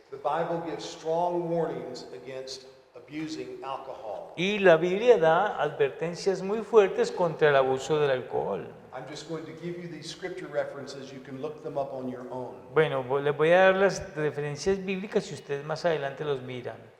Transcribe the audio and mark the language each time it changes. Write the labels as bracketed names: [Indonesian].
[English] The Bible gives strong warnings against abusing alcohol. [Spanish] Y la Biblia da advertencias muy fuertes contra el abuso del alcohol. [English] I'm just going to give you these scripture references. You can look them up on your own. [Spanish] Bueno, les voy a dar las referencias bíblicas y ustedes más adelante los miran.